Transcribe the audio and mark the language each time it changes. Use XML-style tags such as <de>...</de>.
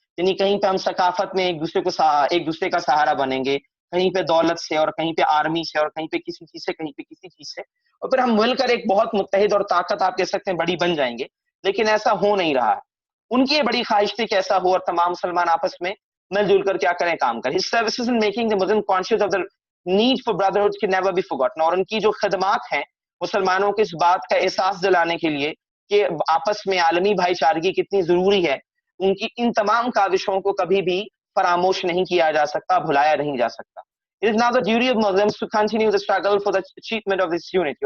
<ur>یعنی کہیں پہ ہم ثقافت میں ایک دوسرے کا سہارا بنیں گے، کہیں پہ دولت سے اور کہیں پہ آرمی سے اور کہیں پہ کسی چیز سے، کہیں پہ کسی چیز سے، اور پھر ہم مل کر ایک بہت متحد اور طاقت آپ کہہ سکتے ہیں بڑی بن جائیں گے. لیکن ایسا ہو نہیں رہا ہے. ان کی یہ بڑی خواہش تھی کہ ایسا ہو اور تمام مسلمان آپس میں مل جل کر کیا کریں، کام کریں.</ur> <en>His services in making the Muslim conscious of the need for brotherhood can never be forgotten.</en> <ur>اور ان کی جو خدمات ہیں مسلمانوں کو اس بات کا احساس دلانے کے لیے کہ آپس میں عالمی بھائی چارگی کتنی ضروری ہے، ان کی ان تمام کاوشوں کو کبھی بھی فراموش نہیں کیا جا سکتا، بھلایا نہیں جا سکتا.</ur> <en>It is now the duty of Muslims to continue the struggle for the achievement of this unity.</en>